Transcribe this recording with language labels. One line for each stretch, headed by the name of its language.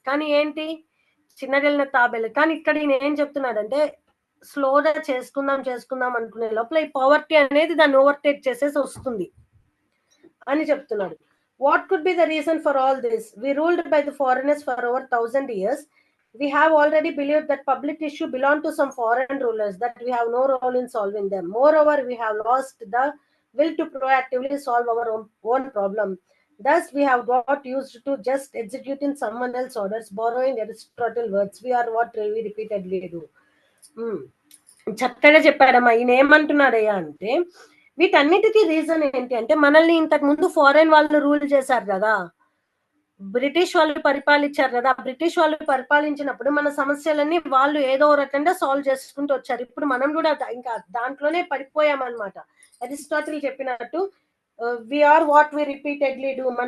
Telugu: కానీ ఏంటి చిన్నగా వెళ్ళిన తాబేలు. కానీ ఇక్కడ ఈయన ఏం చెప్తున్నాడంటే, స్లోగా చేసుకుందాం అనుకునే లోపల ఈ పవర్టీ అనేది దాన్ని ఓవర్టేక్ చేసేసి వస్తుంది అని చెప్తున్నాడు.
English: What could be the reason for all this? We ruled by the foreigners for over 1000 years. We have already believed that public issue belong to some foreign rulers, that we have no role in solving them. Moreover, we have lost the will to proactively solve our own problem. Thus, we have got used to just executing someone else's orders, borrowing Aristotle words. We are what we repeatedly do.
Telugu: చక్కగా చెప్పాడమ్మా. ఈయన ఏమంటున్నాడయ్యా అంటే, వీటన్నిటికీ reason ఏంటి అంటే, మనల్ని ఇంతకు ముందు foreign వాళ్ళు రూల్ చేశారు కదా, బ్రిటిష్ వాళ్ళు పరిపాలించారు కదా. బ్రిటిష్ వాళ్ళు పరిపాలించినప్పుడు మన సమస్యలన్నీ వాళ్ళు ఏదో రకంగా సాల్వ్ చేసుకుంటూ వచ్చారు. ఇప్పుడు మనం కూడా ఇంకా దాంట్లోనే పడిపోయామన్నమాట. అరిస్టాటిల్ చెప్పినట్టు
English: We are what we repeatedly do.